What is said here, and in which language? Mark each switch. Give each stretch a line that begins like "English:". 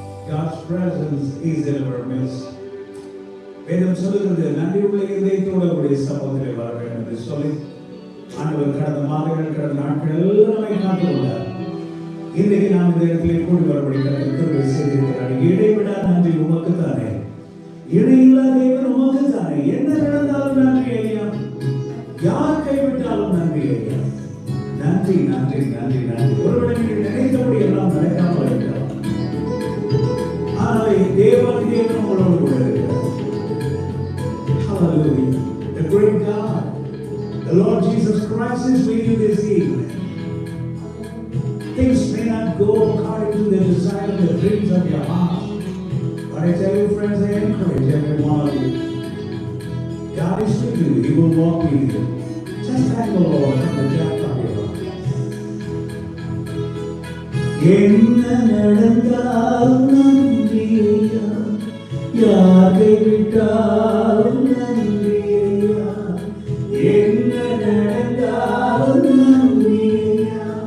English: God's presence is in our midst.
Tamil: வேதம் சொல்லுகிறது, நன்றியுள்ள இதயத்தோடு அவருடைய சமூகத்திலே வர வேண்டும் என்று சொல்லி ஆண்டவர் கடந்த மாதங்கள் கடந்த நாட்கள் எல்லாமே காத்துள்ளார். இன்றைக்கு நாம் இந்த இடத்திலே கூடி வரபடி கருத்து செய்திருக்கிறார். இடைவிடா நன்றி உமக்கு தானே, இடையில்லா தேவன் உமக்கு தானே. என்ன நடந்தாலும் நன்றி ஐயா, யார் கைவிட்டாலும் நன்றி ஐயா. நன்றி நன்றி நன்றி நன்றி. ஒருவேளை நீங்கள் நினைத்தபடி எல்லாம் நடக்காமல் இருக்கலாம், ஆனால் தேவன் உங்களோடு கூட இருக்கிறார்.
English: Hallelujah. The great God, the Lord Jesus Christ is with you this evening. Things may not go according to the desire and the dreams of your heart, but I tell you friends, I encourage every one of you. God is with you. He will walk with you. Just thank the Lord from the depth of your heart.
Tamil: என்ன நடந்தாலும் நன்றி ஐயா, யார் கைவிட்டாலும் நன்றி ஐயா, என்ன நடந்தாலும் நன்றி ஐயா.